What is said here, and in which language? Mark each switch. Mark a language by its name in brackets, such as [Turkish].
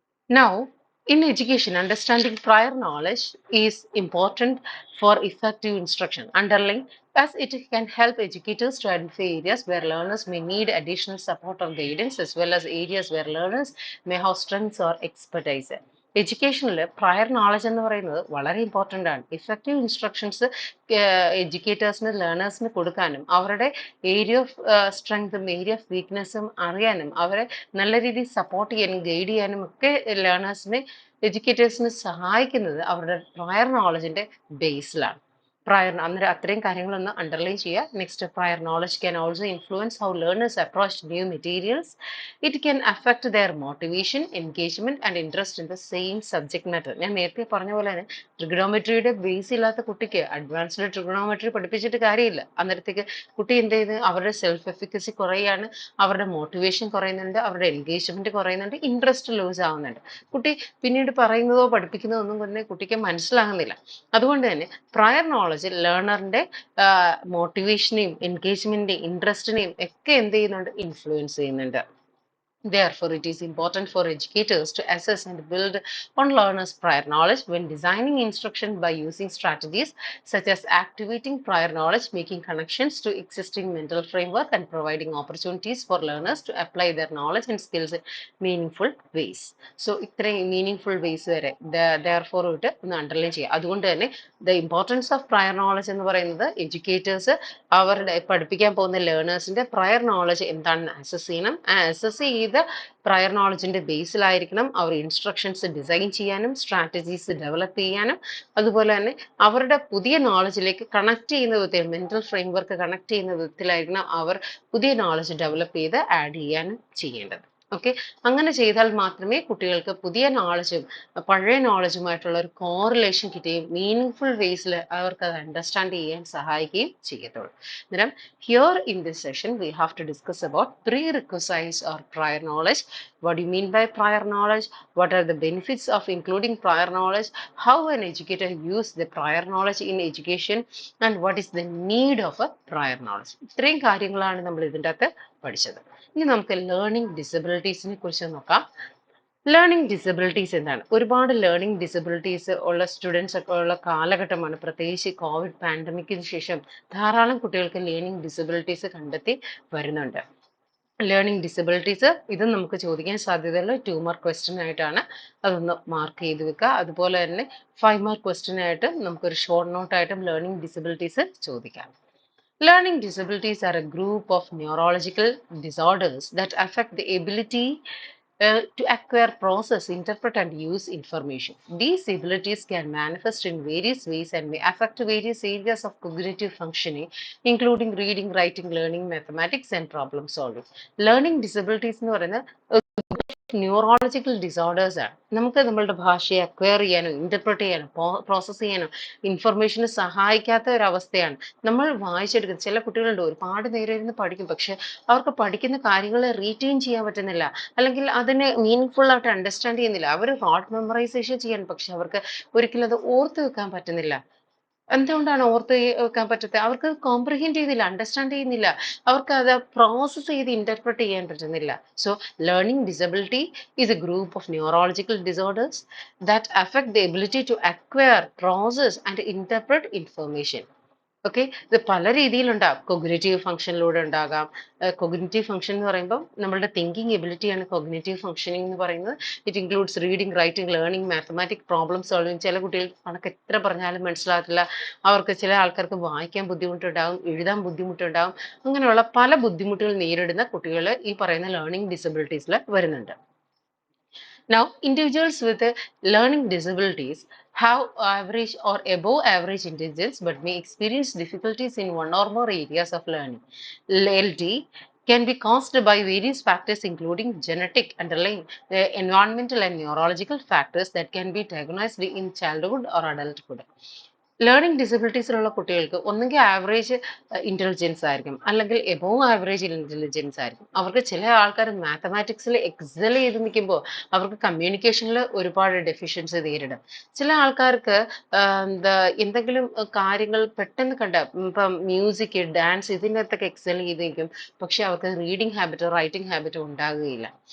[English] Now, in education, understanding prior knowledge is important for effective instruction. Underlying, as it can help educators to identify areas where learners may need additional support or guidance, as well as areas where learners may have strengths or expertise. [Malayalam] എഡ്യൂക്കേഷനിൽ prior knowledge എന്ന് പറയുന്നത് വളരെ important ആണ്. Effective instructions എഡ്യൂക്കേറ്റേഴ്സിന് ലേണേഴ്സിന് കൊടുക്കാനും അവരുടെ area of സ്ട്രെങ്തും area of വീക്ക്നെസ്സും അറിയാനും അവരെ നല്ല രീതിയിൽ സപ്പോർട്ട് ചെയ്യാനും ഗൈഡ് ചെയ്യാനും ഒക്കെ ലേണേഴ്സിനെ എഡ്യൂക്കേറ്റേഴ്സിന് സഹായിക്കുന്നത് അവരുടെ പ്രയർ നോളജിന്റെ ബേസിലാണ്. പ്രയർ അന്നേരം അത്രയും കാര്യങ്ങളൊന്ന് അണ്ടർലൈൻ ചെയ്യുക. [English] Next, prior knowledge can also influence how learners approach new materials. It can affect their motivation, engagement and interest in the same subject matter. [Malayalam] ഞാൻ നേരത്തെ പറഞ്ഞ പോലെ തന്നെ ട്രിഗണോമെട്രിയുടെ ബേസ് ഇല്ലാത്ത കുട്ടിക്ക് അഡ്വാൻസ്ഡ് ട്രിഗണോമെട്രി പഠിപ്പിച്ചിട്ട് കാര്യമില്ല. അന്നേരത്തേക്ക് കുട്ടി എന്ത് ചെയ്ത് അവരുടെ സെൽഫ് എഫിക്കസി കുറയാണ്, അവരുടെ മോട്ടിവേഷൻ കുറയുന്നുണ്ട്, അവരുടെ എൻഗേജ്മെന്റ് കുറയുന്നുണ്ട്, ഇൻട്രസ്റ്റ് ലൂസ് ആവുന്നുണ്ട്. കുട്ടി പിന്നീട് പറയുന്നതോ പഠിപ്പിക്കുന്നതോ ഒന്നും തന്നെ കുട്ടിക്ക് മനസ്സിലാകുന്നില്ല. അതുകൊണ്ട് തന്നെ പ്രയർ നോളജ് ലേണറിന്റെ മോട്ടിവേഷനെയും എൻഗേജ്മെന്റിനെയും ഇൻട്രസ്റ്റിനെയും ഒക്കെ എന്ത് ചെയ്യുന്നുണ്ട്, ഇൻഫ്ലുവൻസ് ചെയ്യുന്നുണ്ട്. [English] Therefore, it is important for educators to assess and build on learners' prior knowledge when designing instruction by using strategies such as activating prior knowledge, making connections to existing mental framework, and providing opportunities for learners to apply their knowledge and skills in meaningful ways. [Malayalam] So, ഇത്രയും [English] meaningful ways [Malayalam] വരെ therefore ഇട്ട് ഒന്ന് underline ചെയ്യുക. അതുകൊണ്ട് തന്നെ [English] the importance of prior knowledge [Malayalam] എന്ന് പറയുന്നത് educators അവരുടെ പഠിപ്പിക്കാൻ പോകുന്ന ലേണേഴ്സിന്റെ പ്രയർ നോളജ് എന്താണെന്ന് അസസ് ചെയ്യണം. അസസ് ചെയ്ത് പ്രയർ നോളജിന്റെ ബേസിലായിരിക്കണം അവർ ഇൻസ്ട്രക്ഷൻസ് ഡിസൈൻ ചെയ്യാനും സ്ട്രാറ്റജീസ് ഡെവലപ്പ് ചെയ്യാനും അതുപോലെ തന്നെ അവരുടെ പുതിയ നോളജിലേക്ക് കണക്ട് ചെയ്യുന്ന വിധത്തിൽ മെന്റൽ ഫ്രെയിംവർക്ക് കണക്ട് ചെയ്യുന്ന വിധത്തിലായിരിക്കണം അവർ പുതിയ നോളജ് ഡെവലപ്പ് ചെയ്ത് ആഡ് ചെയ്യാനും ചെയ്യേണ്ടത്. ഓക്കെ, അങ്ങനെ ചെയ്താൽ മാത്രമേ കുട്ടികൾക്ക് പുതിയ നോളജും പഴയ നോളജുമായിട്ടുള്ള ഒരു കോറിലേഷൻ കിട്ടുകയും മീനിങ് വേസിൽ അവർക്ക് അത് അണ്ടർസ്റ്റാൻഡ് ചെയ്യാൻ സഹായിക്കുകയും ചെയ്യത്തുള്ളൂ. [English] അന്നേരം here in this session we have to discuss about prerequisites or prior knowledge. What do you mean by prior knowledge? What are the benefits of including prior knowledge? How an educator use the prior knowledge in education and what is the need of a prior knowledge? [Malayalam] ഇത്രയും കാര്യങ്ങളാണ് നമ്മൾ ഇതിൻ്റെ അകത്ത് പഠിച്ചത്. ഇനി നമുക്ക് learning ഡിസബിലിറ്റീസിനെ കുറിച്ച് നോക്കാം. ലേണിംഗ് ഡിസബിലിറ്റീസ് എന്താണ്? ഒരുപാട് ലേണിംഗ് ഡിസബിലിറ്റീസ് ഉള്ള സ്റ്റുഡൻസ് ഒക്കെ ഉള്ള കാലഘട്ടമാണ്. പ്രത്യേകിച്ച് കോവിഡ് പാൻഡമിക്കിന് ശേഷം ധാരാളം കുട്ടികൾക്ക് ലേണിംഗ് ഡിസബിലിറ്റീസ് കണ്ടെത്തി വരുന്നുണ്ട്. ലേണിംഗ് ഡിസബിലിറ്റീസ് ഇത് നമുക്ക് ചോദിക്കാൻ സാധ്യതയുള്ള 2 മാർക്ക് ക്വസ്റ്റ്യൻ ആയിട്ടാണ്. അതൊന്ന് മാർക്ക് ചെയ്ത് വെക്കുക. അതുപോലെ തന്നെ 5 മാർക്ക് ക്വസ്റ്റ്യൻ ആയിട്ട് നമുക്കൊരു ഷോർട്ട് നോട്ടായിട്ടും ലേണിംഗ് ഡിസബിലിറ്റീസ് ചോദിക്കാം. [English] Learning disabilities are a group of neurological disorders that affect the ability to acquire, process, interpret, and use information. These abilities can manifest in various ways and may affect various areas of cognitive functioning, including reading, writing, learning, mathematics, and problem solving. Learning disabilities [Malayalam] എന്ന് പറയുന്നത് neurological disorders ആണ്. നമുക്ക് നമ്മളുടെ ഭാഷയെ acquire ചെയ്യാനോ interpret ചെയ്യാനോ process ചെയ്യാനോ ഇൻഫർമേഷന് സഹായിക്കാത്ത ഒരു അവസ്ഥയാണ്. നമ്മൾ വായിച്ചെടുക്കുന്നത് ചില കുട്ടികളുണ്ട് ഒരുപാട് നേരം ഇരുന്ന് പഠിക്കും, പക്ഷെ അവർക്ക് പഠിക്കുന്ന കാര്യങ്ങളെ റീറ്റെയിൻ ചെയ്യാൻ പറ്റുന്നില്ല, അല്ലെങ്കിൽ അതിനെ മീനിങ് ആയിട്ട് അണ്ടർസ്റ്റാൻഡ് ചെയ്യുന്നില്ല. അവർ ഹോട്ട് മെമ്മറൈസേഷൻ ചെയ്യാൻ, പക്ഷെ അവർക്ക് ഒരിക്കലും അത് ഓർത്ത് വെക്കാൻ പറ്റുന്നില്ല. എന്തുകൊണ്ടാണ് ഓർത്ത് വെക്കാൻ പറ്റാത്തത്? അവർക്ക് കോംപ്രിഹെൻഡ് ചെയ്യുന്നില്ല, അണ്ടർസ്റ്റാൻഡ് ചെയ്യുന്നില്ല. അവർക്ക് അത് പ്രോസസ്സ് ചെയ്ത് ഇന്റർപ്രറ്റ് ചെയ്യാൻ പറ്റുന്നില്ല. [English] So learning disability is a group of neurological disorders that affect the ability to acquire, process and interpret information. [Malayalam] Okay, ഇത് പല രീതിയിലുണ്ടാകും. കൊഗ്നിറ്റീവ് ഫംഗ്ഷനിലൂടെ ഉണ്ടാകാം. കൊഗ്നിറ്റീവ് ഫംഗ്ഷൻ എന്ന് പറയുമ്പോൾ നമ്മളുടെ തിങ്കിങ് എബിലിറ്റിയാണ് കൊഗ്നിറ്റീവ് ഫംഗ്ഷനിങ് എന്ന് പറയുന്നത്. [English] It includes reading, writing, learning, mathematic problem solving. [Malayalam] ചില കുട്ടികൾക്ക് കണക്ക് എത്ര പറഞ്ഞാലും മനസ്സിലാകത്തില്ല. അവർക്ക് ചില ആൾക്കാർക്ക് വായിക്കാൻ ബുദ്ധിമുട്ടുണ്ടാകും, എഴുതാൻ ബുദ്ധിമുട്ടുണ്ടാകും. അങ്ങനെയുള്ള പല ബുദ്ധിമുട്ടുകൾ നേരിടുന്ന കുട്ടികൾ ഈ പറയുന്ന ലേണിംഗ് ഡിസബിലിറ്റീസിൽ വരുന്നുണ്ട്. [English] Now, individuals with learning disabilities have average or above average intelligence but may experience difficulties in one or more areas of learning. LT can be caused by various factors including genetic, underlying, environmental and neurological factors that can be diagnosed in childhood or adulthood. [Malayalam] Learning ഡിസബിലിറ്റീസിലുള്ള കുട്ടികൾക്ക് ഒന്നുകിൽ average intelligence ആയിരിക്കും, അല്ലെങ്കിൽ above average intelligence ആയിരിക്കും. അവർക്ക് ചില ആൾക്കാർ മാത്തമാറ്റിക്സിൽ Excel ചെയ്ത് നിൽക്കുമ്പോൾ അവർക്ക് കമ്മ്യൂണിക്കേഷനിൽ ഒരുപാട് ഡെഫിഷ്യൻസി നേരിടും. ചില ആൾക്കാർക്ക് എന്താ എന്തെങ്കിലും കാര്യങ്ങൾ പെട്ടെന്ന് കണ്ട, ഇപ്പം മ്യൂസിക്, ഡാൻസ്, ഇതിനകത്തൊക്കെ എക്സൽ ചെയ്ത് നിൽക്കും, പക്ഷെ അവർക്ക് റീഡിംഗ് ഹാബിറ്റോ റൈറ്റിംഗ് ഹാബിറ്റോ ഉണ്ടാകുകയില്ല.